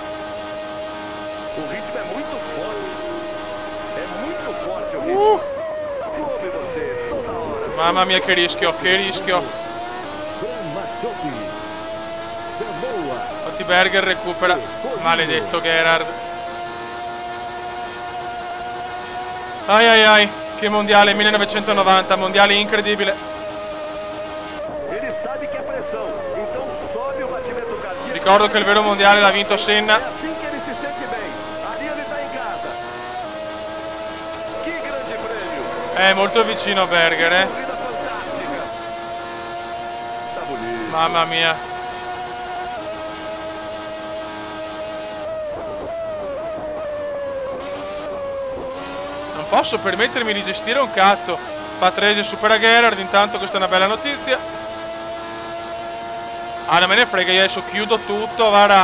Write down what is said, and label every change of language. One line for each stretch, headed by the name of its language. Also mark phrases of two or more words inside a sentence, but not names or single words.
Portuguese: O ritmo é muito forte. É muito forte o ritmo. Come você, toda hora.
Italian: Mamma mia che rischio, che rischio. Infatti Berger recupera. Maledetto Gerhard. Ai ai ai, che mondiale 1990, mondiale incredibile.
Portuguese: Ele sabe que é pressão, então sobe o batimento cardíaco.
Italian: Ricordo che il vero mondiale l'ha vinto
Portuguese: É Senna. assim que ele se sente bem. Ali ele tá em casa. Que grande prêmio.
Italian: Molto vicino Berger,
Portuguese: Corrida fantástica. Tá bonito.
Italian: Mamma mia. Non posso permettermi di gestire un cazzo. Patrese supera Gerhard, intanto questa è una bella notizia. Ah, non me ne frega, io adesso chiudo tutto, guarda.